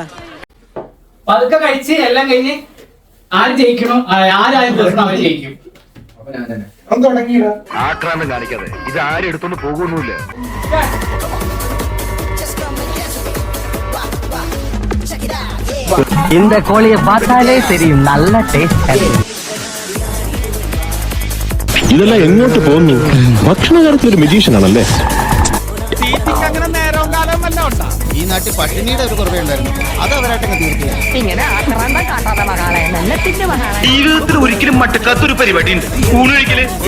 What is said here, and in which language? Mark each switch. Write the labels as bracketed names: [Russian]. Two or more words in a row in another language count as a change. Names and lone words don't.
[Malayalam] പതുക്കെ കഴിച്ച് എല്ലാം കഴിഞ്ഞ് ആര് ജയിക്കണോ, ആരും തീർക്കണോ അവര് ജയിക്കും. ആക്രാന്തം കാണിക്കാതെ ഇത് ആരും എടുത്തോണ്ട് പോകുന്നില്ല. [Tamil] இந்த கோழியை பார்த்தாலே தெரியும் நல்ல டேஸ்ட். [Malayalam] ഇതെല്ലാം എങ്ങോട്ട് പോകുന്നു? ഭക്ഷണ കാര്യത്തിൽ ഒരു മെജീഷ്യൻ ആണല്ലേ? ഈ നാട്ടിൽ പട്ടിണിയുടെ ഒരു കുറവുണ്ടായിരുന്നു, അത് അവരായിട്ടൊക്കെ തീർത്തില്ല. ഇങ്ങനെ ആക്രാന്തം കാട്ടാതെ മകളെ നെല്ലത്തിന്റെ മകളെ ജീവിതത്തിൽ ഒരിക്കലും മട്ടക്കാത്തൊരു പരിപാടി ഉണ്ട് ഊണ് കഴിക്കല്.